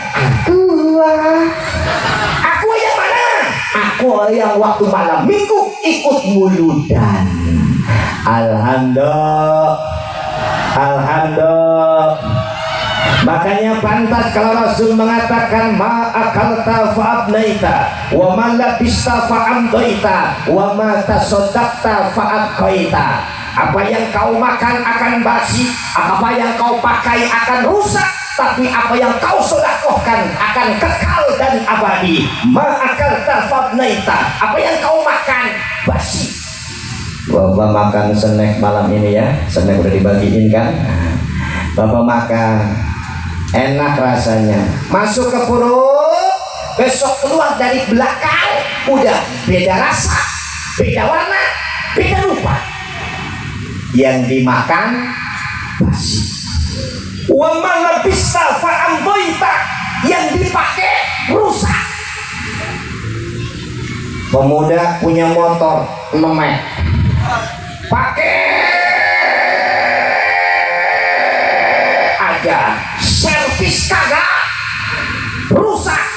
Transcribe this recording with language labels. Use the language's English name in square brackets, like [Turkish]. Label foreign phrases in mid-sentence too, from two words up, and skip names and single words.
[Indonesian] Aku yang mana? Aku yang waktu malam minggu ikut muludan. Alhamdulillah, alhamdulillah. Makanya pantas kalau Rasul mengatakan [Arabic] ما أكلت فأبنيت وما لبست فأمضيت وما تصدقت فأبقيت. [Indonesian] Apa yang kau makan akan basi, apa yang kau pakai akan rusak, tapi apa yang kau sedekahkan akan kekal dan abadi. [Arabic] ما أكلت فأبنيت, [Indonesian] apa yang kau makan basi. Bapak makan snack malam ini ya, snack udah dibagiin kan? Bapak makan enak rasanya, masuk ke perut, besok keluar dari belakang udah beda rasa, beda warna, beda rupa. Yang dimakan basi. [Arabic] وما لبست فأمضيت, [Indonesian] yang dipakai rusak. Pemuda punya motor memek, pakai aja, servis kagak, rusak.